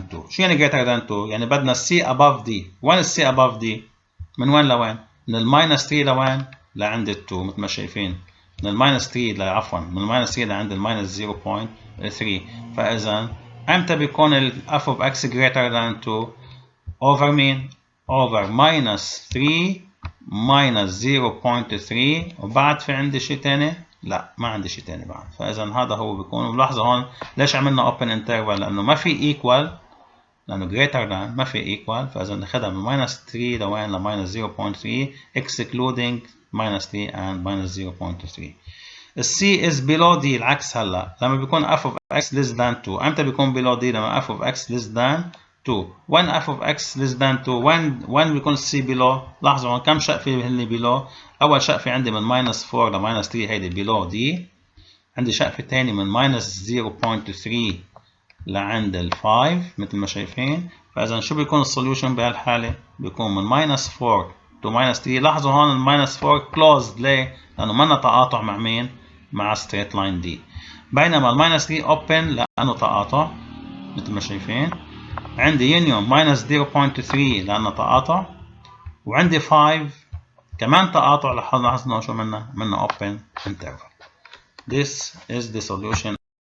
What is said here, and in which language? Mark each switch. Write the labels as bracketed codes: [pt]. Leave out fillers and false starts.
[ar] شو يعني [en] greater than 2؟ [ar] يعني بدنا [en] c above d. [ar] وين ال c above d؟ من وين لوين؟ من ال minus 3 لوين؟ لعند ال 2 مثل ما شايفين من الماينس 3 عفوا من الماينس 3 لعند الماينس 0.3. فإذا امتى بيكون ال f of x [en] greater than 2 [ar] over مين؟ over minus 3 minus 0.3 وبعد في عندي شيء تاني؟ لا ما عندي شيء تاني بعد. فإذا هذا هو بيكون. ولاحظوا هون ليش عملنا open interval؟ لأنه ما في equal، لأنه greater than ما في equal. [en] فإذا ناخدها من minus 3 لوين؟ ل minus 0.3 excluding minus 3 and minus 0.3. [ar] السي is below D العكس. هلا لما بيكون f of x [en] less than 2 [ar] امتى بيكون below D؟ لما f of x less than 2. [en] when f of x less than 2 when بيكون السي below؟ [ar] لاحظوا هون كم شقفة هن [en] below. [ar] أول شقفة عندي من minus 4 ل minus 3 هيدي below D. عندي شقفة تاني من minus 0.3 لعند ال 5 مثل ما شايفين. فإذا شو بيكون السوليوشن بهالحالة؟ بيكون من minus 4 to minus 3. لاحظوا هون ال minus 4 closed. ليه؟ لأنه ما تقاطع مع مين؟ مع straight line D. بينما ال minus 3 open لأنه تقاطع مثل ما شايفين. [en] عندي union minus 0.3 لأنه تقاطع. [ar] وعندي 5 كمان تقاطع. لاحظنا شو منا open interval. [en] This is the solution